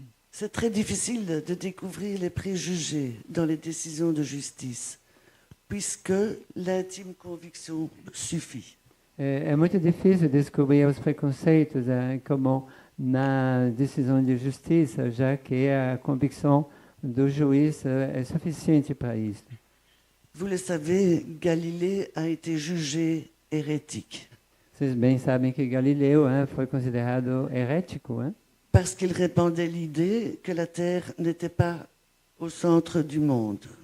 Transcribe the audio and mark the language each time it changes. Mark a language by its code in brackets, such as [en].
[fr] C'est très difficile de découvrir les préjugés dans les décisions de justice, puisque l'intime conviction suffit. [pt] É muito difícil descobrir os preconceitos como na decisão de justiça, já que a convicção do juiz é suficiente para isso. [fr] Vous le savez, Galilée a été jugé hérétique. [pt] Vocês bem sabem que Galileu foi considerado herético, [fr] parce qu'il répandait l'idée que la Terre n'était pas au centre du monde.